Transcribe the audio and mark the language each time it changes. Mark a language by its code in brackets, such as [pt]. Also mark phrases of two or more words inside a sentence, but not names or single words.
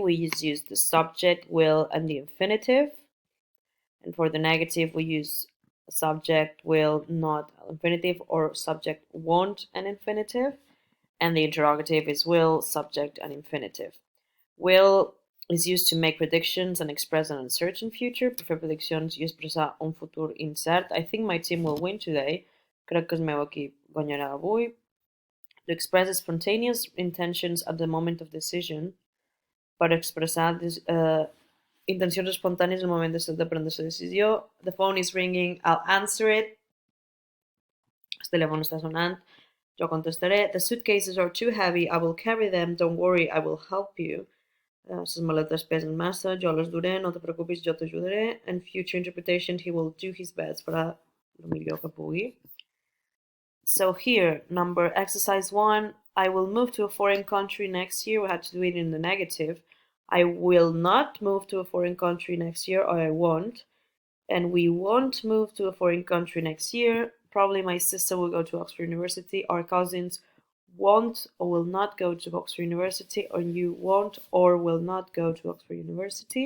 [en] We just use the subject, will, and the infinitive. And for the negative, we use subject, will, not infinitive, or subject, won't, and infinitive. And the interrogative is will, subject, and infinitive. Will is used to make predictions and express an uncertain future. [ca] Per fer prediccions i expressar un futur incert. [en] I think my team will win today. [ca] Crec que el meu equip guanyarà avui. [en] To express spontaneous intentions at the moment of decision. [ca] Per expressar intencions espontànies al moment de prendre la decisió. [en] The phone is ringing. I'll answer it. [ca] El telèfon està sonant. Jo contestaré. [en] The suitcases are too heavy. I will carry them. Don't worry. I will help you. [ca] Les maletes pesen massa. Jo les duré. No te preocupis. Jo t'ajudaré. [en] And future interpretation, he will do his best. [ca] Farà el millor que pugui. [en] So here, number exercise 1, I will move to a foreign country next year. We had to do it in the negative. I will not move to a foreign country next year, or I won't. And we won't move to a foreign country next year. Probably my sister will go to Oxford University. Our cousins won't or will not go to Oxford University, or you won't or will not go to Oxford University.